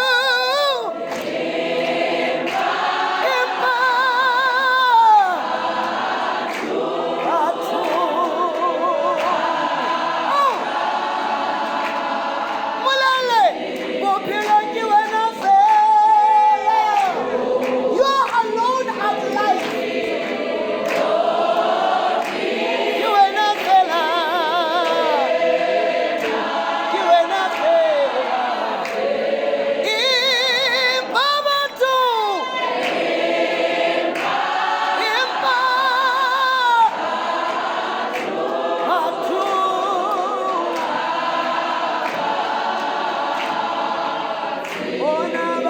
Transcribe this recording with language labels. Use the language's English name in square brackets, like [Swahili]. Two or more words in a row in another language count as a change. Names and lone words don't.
[Southern Sotho] mulale bophelo ke wena fela [English] you are alone at life [Southern Sotho] ke wena fela impabatu ona